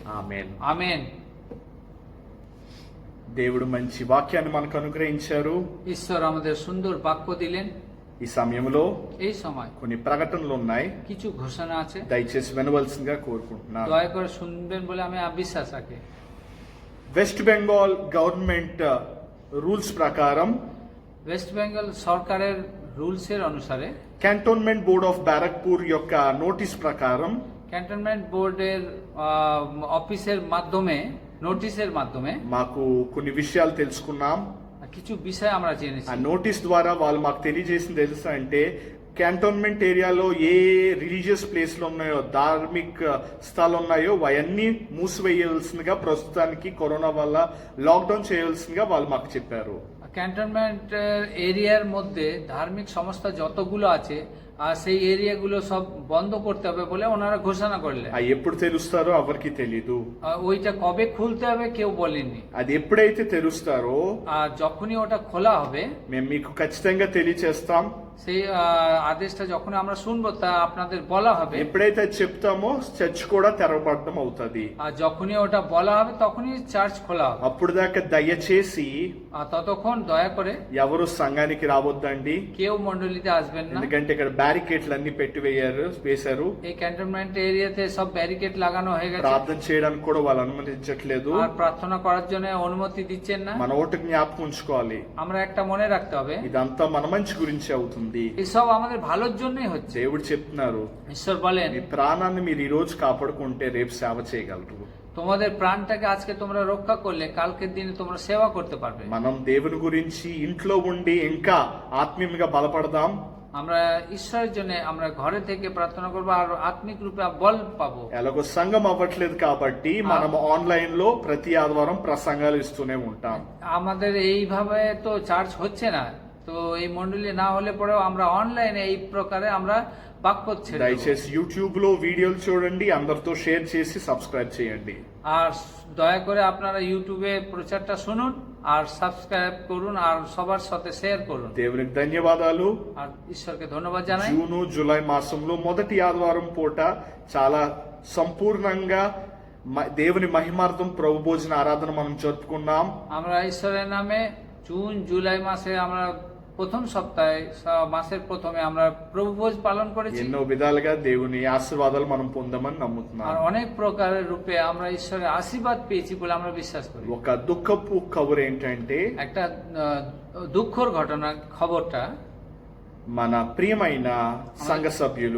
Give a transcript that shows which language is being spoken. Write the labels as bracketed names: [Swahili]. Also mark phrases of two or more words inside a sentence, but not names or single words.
[Telugu] ఆమేన్. [Bangla] আমেন। [Telugu] దేవుడు మంచి వాక్యాన్ని మనకు అనుగ్రహించారు. [Bangla] ঈশ্বর আমাদের সুন্দর বাক্য দিলেন। [Telugu] ఈ సమయంలో [Bangla] এই সময় [Telugu] కొన్ని ప్రకటనలు ఉన్నాయి, [Bangla] কিছু ঘোষণা আছে, [Telugu] దయచేసి వినవలసిందిగా కోరుకుంటున్నాను. [Bangla] দয়া করে শুনবেন বলে আমি বিশ্বাস রাখি। [Telugu] వెస్ట్ బెంగాల్ [English] government rules [Telugu] ప్రకారం [Bangla] ওয়েস্ট বেঙ্গল সরকারের রুলসের অনুসারে, [Telugu] క్యాంటోన్మెంట్ బోర్డ్ ఆఫ్ బ్యారక్పూర్ యొక్క నోటీస్ ప్రకారం [English] cantonment boardের [Bangla] অফিসের মাধ্যমে, নোটিশের মাধ্যমে [Telugu] మాకు కొన్ని విషయాలు తెలుసుకున్నాం. [Bangla] কিছু বিষয় আমরা ఆ জেনেছি। [Telugu] నోటీస్ ద్వారా వాళ్ళు మాకు తెలియజేసింది తెలుసా అంటే, [English] cantonment areaలో [Telugu] ఏ [English] religious places [Telugu] ఉన్నాయో, ధార్మిక స్థలాలు ఉన్నాయో అవన్నీ మూసివేయాల్సిందిగా, ప్రస్తుతానికి కరోనా వల్ల లాక్డౌన్ చేయాల్సిందిగా వాళ్ళు మాకు చెప్పారు. [English] cantonment areaর [Bangla] মধ্যে ধার্মিক সংস্থা যতগুলো আছে আর সেই এরিয়াগুলো সব বন্ধ করতে হবে বলে ওনারা ঘোষণা করলেন। [Telugu] అది ఎప్పుడు తెలుస్తారో ఎవరికి తెలీదు. [Bangla] ওইটা কবে খুলতে হবে কেউ বলেননি। [Telugu] అది ఎప్పుడైతే తెరుస్తారో [Bangla] আর যখনই ওটা খোলা হবে, [Telugu] మేము మీకు ఖచ్చితంగా తెలియచేస్తాం. [Bangla] সেই আদেশটা যখন আমরা শুনবো তা আপনাদের বলা হবে। [Telugu] ఎప్పుడైతే చెప్తామో చర్చ్ కూడా తెరవబడడం అవుతుంది. [Bangla] আর যখনই ওটা বলা হবে তখনই চার্চ খোলা হবে। [Telugu] అప్పుడు దాకా దయచేసి [Bangla] আর ততক্ষণ দয়া করে [Telugu] ఎవరు సంఘానికి రావద్దండి. [Bangla] কেউ মন্ডলীতে আসবেন না। [Telugu] ఎందుకంటే ఇక్కడ బ్యారికేడ్లు అన్ని వేశారు. [Bangla] এই [English] cantonment areaতে [Bangla] সব ব্যারিকেড লাগানো হয়ে গেছে। [Telugu] ప్రార్థన చేయడానికి కూడా వాళ్ళు అనుమతించట్లేదు. [Bangla] আর প্রার্থনা করার জন্য অনুমতি দিচ্ছেন না। [Telugu] మన ఓటు జ్ఞాపకం ఉంచుకోవాలి, [Bangla] আমরা একটা মনে রাখতে হবে, [Telugu] ఇదంతా మన మంచి గురించి అవుతుంది. [Bangla] এসব আমাদের ভালোর জন্যই হচ্ছে। [Telugu] దేవుడు చెప్తున్నారు, [Bangla] ঈশ্বর বলেন, [Telugu] మీ ప్రాణాన్ని మీరు ఈ రోజు కాపాడుకుంటే రేపు సేవ చేయగలరు. [Bangla] তোমাদের প্রাণটাকে আজকে তোমরা রক্ষা করলে কালকের দিনে তোমরা সেবা করতে পারবে। [Telugu] మనం దేవుని గురించి ఇంట్లో ఉండి ఇంకా ఆత్మీయంగా బలపడదాం. [Bangla] আমরা ঈশ্বরের জন্য আমরা ঘরে থেকে প্রার্থনা করবো আর আত্মিক রূপে বল পাবো। [Telugu] ఎలాగో సంఘం అవ్వట్లేదు కాబట్టి మనం ఆన్లైన్ లో ప్రతి ఆదివారం ప్రసంగాలు ఇస్తూనే ఉంటాం. [Bangla] আমাদের এইভাবে তো চার্চ হচ্ছে না, তো এই মন্ডলী না হলে পরেও আমরা অনলাইনে এই প্রকারে আমরা বাক্য ছেড়ে দেব। [Telugu] దయచేసి యూట్యూబ్ లో వీడియోలు చూడండి, అందరితో షేర్ చేసి సబ్స్క్రైబ్ చేయండి. [Bangla] আর দয়া করে আপনারা ইউটিউবে প্রচারটা শুনুন আর সাবস্ক্রাইব করুন আর সবার সাথে শেয়ার করুন। [Telugu] దేవునికి ధన్యవాదాలు. [Bangla] আর ঈশ্বরকে ধন্যবাদ জানাই। [Telugu] జూను జూలై మాసంలో మొదటి ఆదివారం పూట చాలా సంపూర్ణంగా దేవుని మహిమార్థం ప్రభు భోజన ఆరాధన మనం జరుపుకున్నాం. [Bangla] আমরা ঈশ্বরের নামে জুন জুলাই মাসে আমরা প্রথম সপ্তাহে মাসের প্রথমে আমরা প্রভুভোজ পালন করেছি। [Telugu] ఎన్నో విధాలుగా దేవుని ఆశీర్వాదాలు మనం పొందామని నమ్ముతున్నాం. [Bangla] আর অনেক প্রকারের রূপে আমরা ঈশ্বরের আশীর্বাদ পেয়েছি বলে আমরা বিশ্বাস করি। [Telugu] ఒక దుఃఖపు కబురు ఏంటంటే, [Bangla] একটা দুঃখর ঘটনা খবরটা, [Telugu] మన ప్రియమైన సంఘ సభ్యులు